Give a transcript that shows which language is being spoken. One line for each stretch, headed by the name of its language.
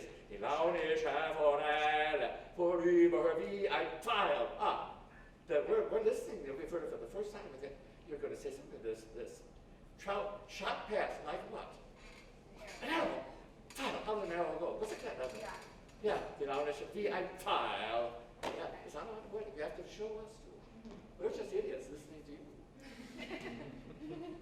German: Die launische Forelle, vorüber wie ein Pfeil.
English: We're listening, we've heard it for the first time. I think you're going to say something. This trout shot past like what? An arrow. How does an arrow go? What's it cut, doesn't it? Yeah.
German: Die launische wie ein Pfeil.
English: Yeah, it's not on the way. You have to show us too. We're just idiots listening to you.